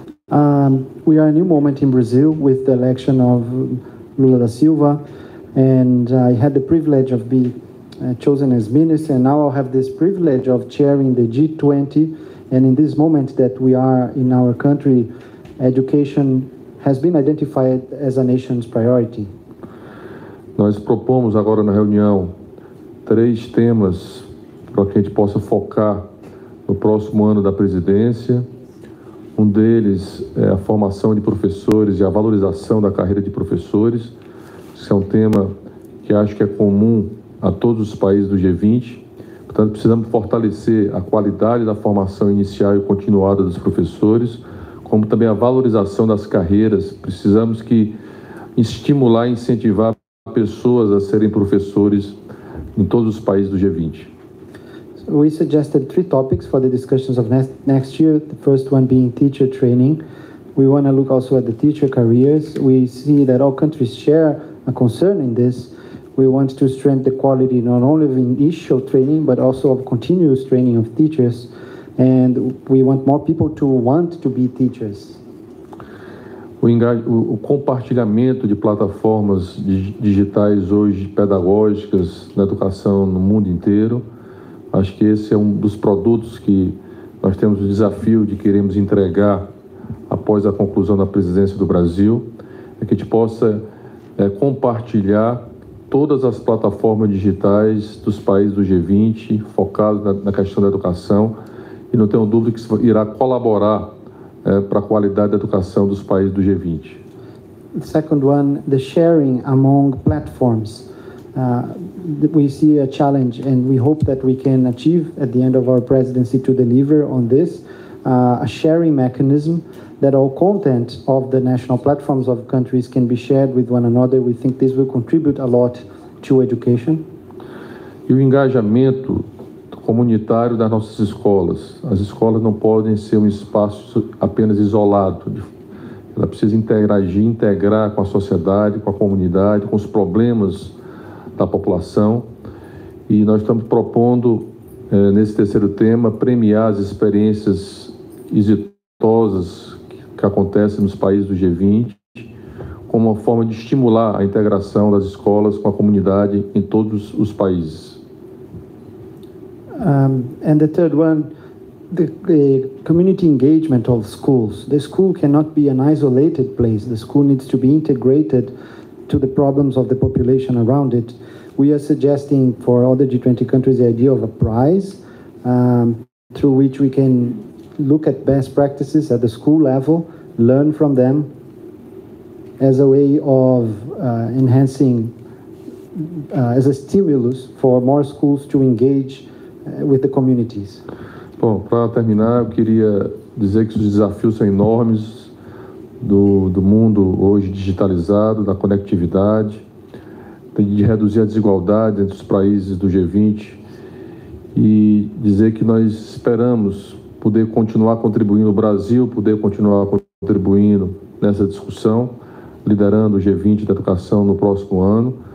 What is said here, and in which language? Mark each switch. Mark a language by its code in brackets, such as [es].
[en] We are in a new moment in Brazil with the election of Lula da Silva, and I had the privilege of being chosen as minister, and now I'll have this privilege of chairing the G20. And in this moment that we are in our country, education has been identified as a nation's priority. [pt] Nós propomos agora na reunião 3 temas para que a gente possa focar no próximo ano da presidência. Um deles é a formação de professores e a valorização da carreira de professores. Esse é um tema que acho que é comum a todos os países do G20. Portanto, precisamos fortalecer a qualidade da formação inicial e continuada dos professores, como também a valorização das carreiras. Precisamos estimular e incentivar pessoas a serem professores em todos os países do G20. [en] We suggested 3 topics for the discussions of next year. The first one being teacher training. We want to look also at the teacher careers. We see that all countries share a concern in this. We want to strengthen the quality not only of initial training, but also of continuous training of teachers. And we want more people to want to be teachers. [pt] O compartilhamento de plataformas digitais hoje pedagógicas na educação no mundo inteiro. Acho que esse é um dos produtos que nós temos o desafio de queremos entregar após a conclusão da presidência do Brasil, é que a gente possa compartilhar todas as plataformas digitais dos países do G20, focados na questão da educação, e não tenho dúvida que isso irá colaborar para a qualidade da educação dos países do G20. [en] The second one, the sharing among platforms. We see a challenge, and we hope that we can achieve at the end of our presidency to deliver on this, a sharing mechanism that all content of the national platforms of countries can be shared with one another. We think this will contribute a lot to education. [pt] E o engajamento comunitário das nossas escolas. As escolas não podem ser um espaço apenas isolado. Ela precisa integrar com a sociedade, com a comunidade, com os problemas da população. E nós estamos propondo, nesse terceiro tema, premiar as experiências exitosas que acontecem nos países do G20, como uma forma de estimular a integração das escolas com a comunidade em todos os países. [en] And the third one, the community engagement of schools. The school cannot be an isolated place. The school needs to be integrated to the problems of the population around it. We are suggesting for all the G20 countries the idea of a prize through which we can look at best practices at the school level, learn from them as a way of enhancing, as a stimulus for more schools to engage with the communities. [pt] Bom, para terminar, eu queria dizer que os desafios são enormes do mundo hoje digitalizado, da conectividade, de reduzir a desigualdade entre os países do G20 e dizer que nós esperamos poder continuar contribuindo, o Brasil poder continuar contribuindo nessa discussão, liderando o G20 da educação no próximo ano.